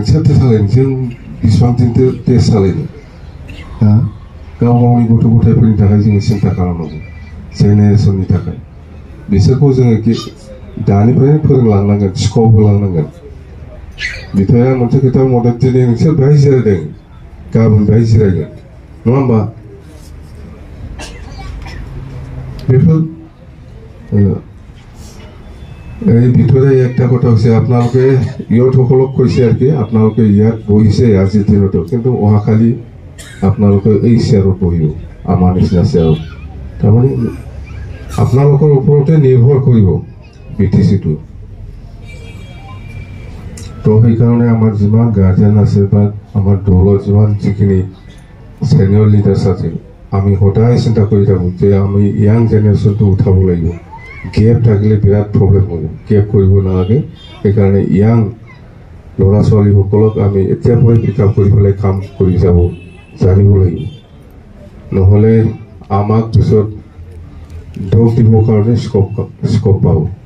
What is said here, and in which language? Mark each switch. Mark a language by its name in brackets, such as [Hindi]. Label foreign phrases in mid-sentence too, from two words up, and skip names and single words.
[Bodo] सोरथो सालायगोन जों बेसेबां दिनथो देश सालायनो गाव गावनि गथ' गथायफोरनि थाखाय जोङो सिन्था खालामनांगौ जेनेरेसननि थाखाय बिसोरखौ जोङो दानिफ्रायनो फोरोंलांनांगोन स्कप होलांनांगोन बिथाङा मोनसे खोथा बुंदों दिनै नोंसोर बेहाय जिरायदों गाबोन बेहाय जिरायगोन नङा होमबा [Assamese] बेफोर এই ভিতরে একটা কথা হচ্ছে আপোনালোকে ইয়থসকলক কৈছে আর কি আপোনালোকে ইয়াত বহিছে আজিৰ দিনতো কিন্তু অহাকালি আপোনালোকে এই চেয়াৰত বহিব আমাৰ নিচিনা চেয়াৰত তাৰমানে আপোনালোকৰ ওপৰতে নিৰ্ভৰ কৰিব বিটিচিটো তো সেইকাৰণে আমাৰ যিমান গাৰ্জেন আছে বা আমাৰ দলৰ যিমান যিখিনি [English] senior leaders [Assamese] আছে আমি সদায় চিন্তা কৰি থাকোঁ যে আমি [English] young generationটো [Assamese] উঠাব লাগিব গেপ থাকিলে বিৰাট প্ৰব্লেম হ'ব গেপ কৰিব নালাগে সেইকাৰণে ইয়াং ল'ৰা ছোৱালীসকলক আমি এতিয়াৰ পৰাই [English] pick up [Assamese] কৰি পেলাই কাম কৰি যাব জানিব লাগিব নহ'লে আমাক পিছত দোষ দিবৰ কাৰণে স্কপ পাব